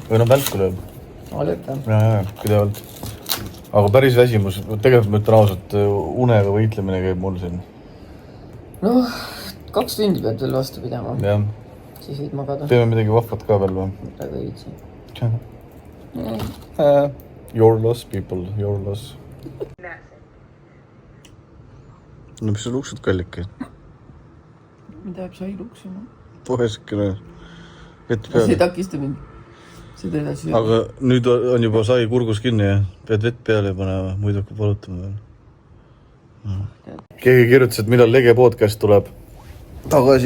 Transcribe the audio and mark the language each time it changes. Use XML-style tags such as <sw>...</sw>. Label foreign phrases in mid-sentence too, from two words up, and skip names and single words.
<et>Või välku lööb. Lööb. Ja, pidevalt. Aga päris väsimus. Tegelikult ma ütlen ausalt, unega võitlemine käib mul siin. Noh, 2 tundi pead veel vastu pidama. Jah. Siis võid magada. Teeme midagi vahvat ka veel või? Praegu ei viitsi.</et> <en>Your loss, people. Your loss.</en> <et>No mis sa luksud kallike? Mida jääb sai luksuma? Pohesikene. See ei takista mind. Seda edasi. Aga nüüd on juba sai kurgus kinni ja pead vett peale panema, muidu hakkab valutama. Keegi kirjutas, et millal Lege podcast tuleb tagasi.</et>